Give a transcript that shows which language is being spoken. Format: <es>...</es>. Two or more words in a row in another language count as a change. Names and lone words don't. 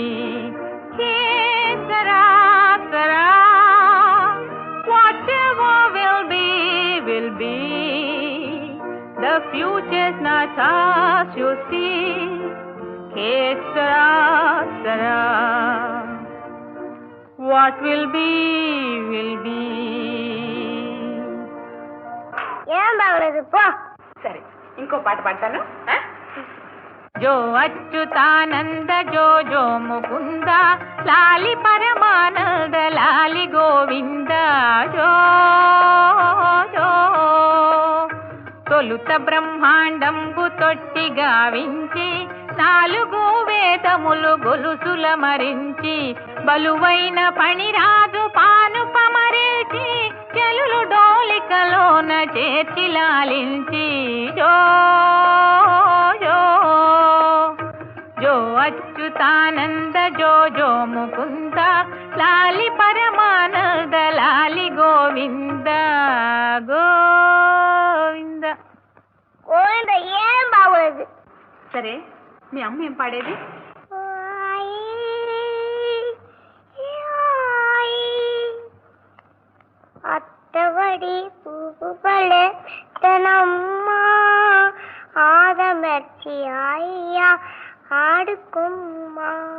<en>Hey, Sarah, Sarah, whatever will be, will be. The future's not ours, you see. Hey, Sarah, Sarah, what will be, will be.</en> <te>ఏం బాగలేదు పో. సరే ఇంకో పాట పాడతాను. జో అచ్యుతానంద జో జో ముకుంద లాలి పరమానంద లాలి గోవింద జో జో తొలుత బ్రహ్మాండంబు తొట్టి గావించి నాలుగు వేదములు గొలుసుల మరించి బలువైన పణిరాజు పాను పమరిల్చి చెలులు డోలికలోన చేర్చి లాలించి జో జో జో అచ్యుతానంద జో జో ముకుంద లాలి పరమానంద లాలి గోవింద గోవింద. గోవింద ఏం బాగలేదు. సరే మీ అమ్మ ఏం పాడేది? అత్తవడి పువ్వు పడే తనమ్మ ఆదమర్చి అయ్యా ఆడుకుమ్మా.</te>